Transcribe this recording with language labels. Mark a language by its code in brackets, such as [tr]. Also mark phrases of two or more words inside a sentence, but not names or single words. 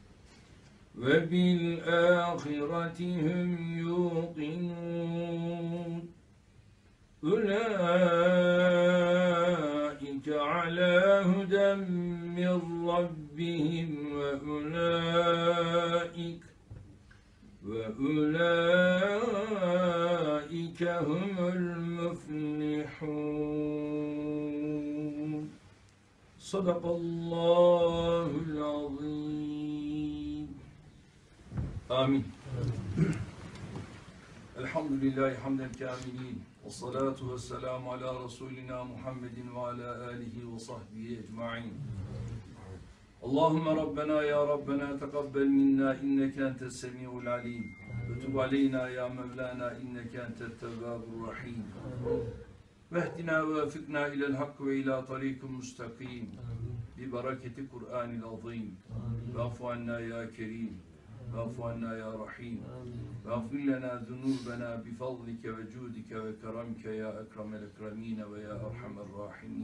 [ar] وَبِالْآخِرَةِ هُمْ يُوقِنُونَ أُولَئِكَ عَلَى هُدًى مِنْ رَبِّهِمْ وَأُولَٰئِكَ هُمُ الْمُفْلِحُونَ. صدق الله العظيم. Amin. الحمد لله حمدا كاملين. والصلاة والسلام على رسولنا محمد وعلى آله وصحبه أجمعين. اللهم ربنا يا ربنا تقبل منا إنك أنت السميع العليم وتب علينا يا مولانا إنك أنت التواب الرحيم واهدنا ووفقنا إلى الحق وإلى طريق مستقيم ببركة القرآن العظيم واعف عنا يا كريم واعف عنا يا رحيم واغفر لنا ذنوبنا بفضلك وجودك وكرمك يا أكرم الأكرمين ويا أرحم الراحمين.